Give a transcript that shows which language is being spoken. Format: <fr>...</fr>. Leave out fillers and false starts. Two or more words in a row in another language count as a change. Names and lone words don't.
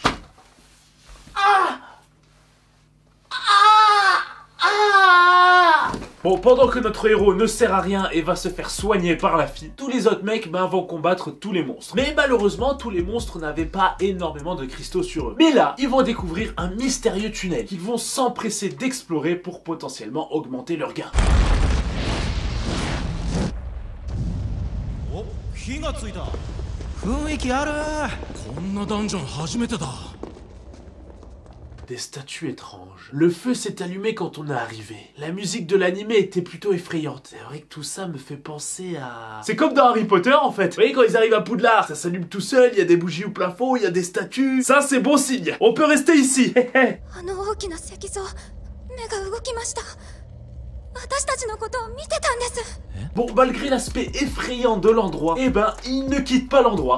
<fr>Bon, pendant que notre héros ne sert à rien et va se faire soigner par la fille, tous les autres mecs vont combattre tous les monstres. Mais malheureusement, tous les monstres n'avaient pas énormément de cristaux sur eux. Mais là, ils vont découvrir un mystérieux tunnel qu'ils vont s'empresser d'explorer pour potentiellement augmenter leur gain.</fr> <ja>お、火がついた。雰囲気ある。こんなダンジョン初めてだ。</ja> <fr>Des statues étranges. Le feu s'est allumé quand on est arrivé. La musique de l'anime était plutôt effrayante. C'est vrai que tout ça me fait penser à... C'est comme dans Harry Potter en fait. Vous voyez quand ils arrivent à Poudlard, ça s'allume tout seul, il y a des bougies au plafond, il y a des statues. Ça c'est bon signe. On peut rester ici. Bon, malgré l'aspect effrayant de l'endroit, eh ben, ils ne quittent pas l'endroit.</fr>